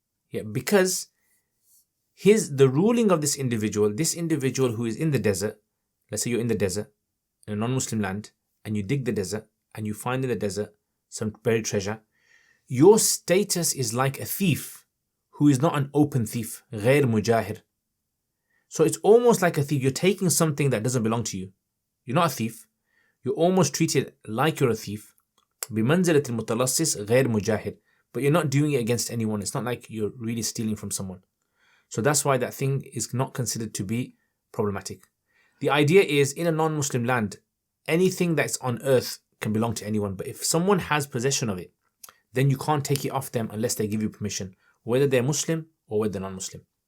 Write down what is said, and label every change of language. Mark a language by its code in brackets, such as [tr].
[en] Yeah, because the ruling of this individual who is in the desert, let's say you're in the desert, in a non-Muslim land, and you dig the desert, and you find in the desert some buried treasure, your status is like a thief who is not an open thief, [ar] غير مجاهر. [en] So it's almost like a thief. You're taking something that doesn't belong to you. You're not a thief. You're almost treated like you're a thief. [ar] بمنزلة المتلصص غير مجاهر. [en] But you're not doing it against anyone. It's not like you're really stealing from someone. So that's why that thing is not considered to be problematic. The idea is, in a non-Muslim land, anything that's on earth can belong to anyone. But if someone has possession of it, then you can't take it off them unless they give you permission, whether they're Muslim or whether they're non-Muslim.